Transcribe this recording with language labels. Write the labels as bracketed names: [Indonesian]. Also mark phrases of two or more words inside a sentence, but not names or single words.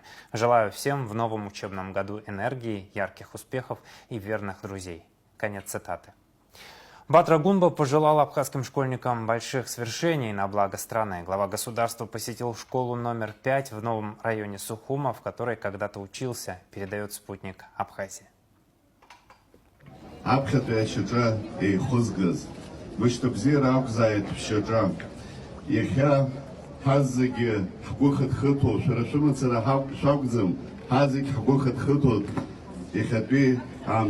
[Russian] Желаю всем в новом учебном году энергии, ярких успехов и верных друзей. Конец цитаты. Бадра Гунба пожелал абхазским школьникам больших свершений на благо страны. Глава государства посетил школу номер 5 в новом районе Сухума, в которой когда-то учился, передает спутник Абхазии. [Abkhazian] Иахьа ҳаззегьы ҳгәы хыҭхыҭуа, шәара шәымацара шәакәӡам, ҳазегь ҳгәы хыҭхыҭуа иахьатәи амш.